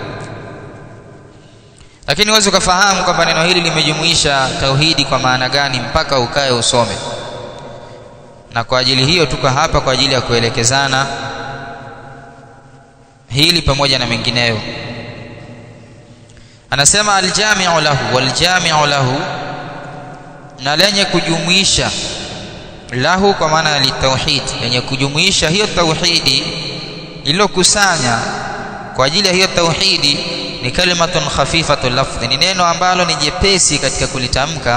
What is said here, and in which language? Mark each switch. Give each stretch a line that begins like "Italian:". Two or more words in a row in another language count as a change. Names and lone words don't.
Swahili: Lakini uweze kufahamu kwamba neno hili limejumuisha tauhidi kwa maana gani mpaka ukae usome. Na kwa ajili hiyo tuko hapa kwa ajili ya kuelekezana hili pamoja na mengineyo.
Arabic: Anasema الجامع له والجامع له,
Swahili: na lenye kujumuisha. Lahu kwa maana ya tauhid, lenye kujumuisha hiyo tauhidi iliyokusanya kwa ajili ya hiyo tauhidi. Ni
Arabic: كلمة خفيفة اللفظ,
Swahili: ni neno ambalo ni jepesi katika kulitamka.